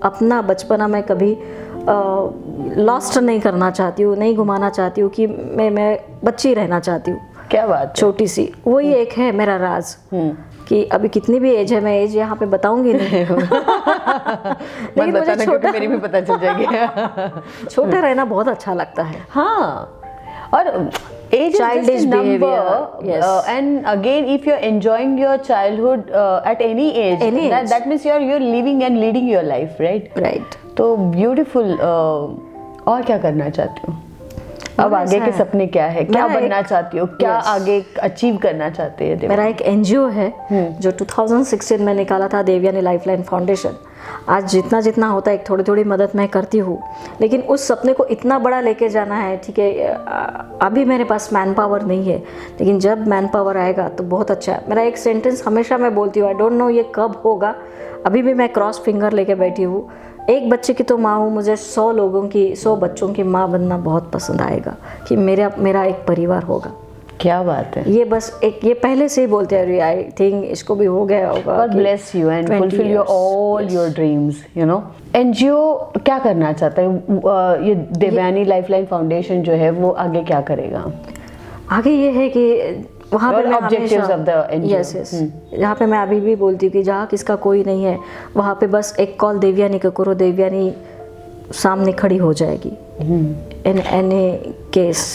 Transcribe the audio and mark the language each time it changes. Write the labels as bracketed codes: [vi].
[hi] अपना बचपना मैं कभी लॉस्ट नहीं करना चाहती हूँ, नहीं घुमाना चाहती हूँ कि मैं बच्ची रहना चाहती हूँ। क्या बात, छोटी सी, वही एक है मेरा राज कि अभी कितनी भी एज है, मैं एज यहाँ पे बताऊंगी नहीं। लेकिन मुझे छोटा, मेरी भी पता चल जाएगी। छोटा रहना बहुत अच्छा लगता है। हाँ, और age [en] Childish is just a number, behavior, yes. And again, if you're enjoying your childhood at any age, that means you're living and leading your life, right? Right. [hi] तो [en] beautiful. [hi] और क्या करना चाहती हो? अब आगे के सपने क्या है? क्या बनना चाहती हो? क्या आगे अचीव करना चाहते हैं? मेरा एक एनजीओ है जो 2016 में निकाला था, देवयानी लाइफलाइन फाउंडेशन। आज जितना होता है एक थोड़ी मदद मैं करती हूँ, लेकिन उस सपने को इतना बड़ा लेके जाना है। ठीक है, अभी मेरे पास मैन पावर नहीं है, लेकिन जब मैन पावर आएगा तो बहुत अच्छा है। मेरा एक सेंटेंस हमेशा मैं बोलती हूँ, [en] I don't know [hi] ये कब होगा, अभी भी मैं क्रॉस फिंगर लेके बैठी हूँ। एक बच्चे की तो माँ हूँ, मुझे 100 बच्चों की माँ बनना बहुत पसंद आएगा कि मेरा एक परिवार होगा। क्या बात है। ये बस एक, ये पहले से ही बोलते हैं, [en] I think [hi] इसको भी हो गया होगा। [en] God bless you and fulfill your all your dreams, you know. [hi] NGO क्या करना चाहता है? ये देवयानी लाइफलाइन फाउंडेशन जो है वो आगे क्या करेगा? आगे ये है कि वहाँ पे मैं [en] objectives of the NGO, [hi] yes जहाँ पे मैं अभी भी बोलती हूँ कि जहाँ किसका कोई नहीं है, वहाँ पे बस एक कॉल देवयानी का करो, देवयानी सामने खड़ी हो जाएगी इन एनी केस।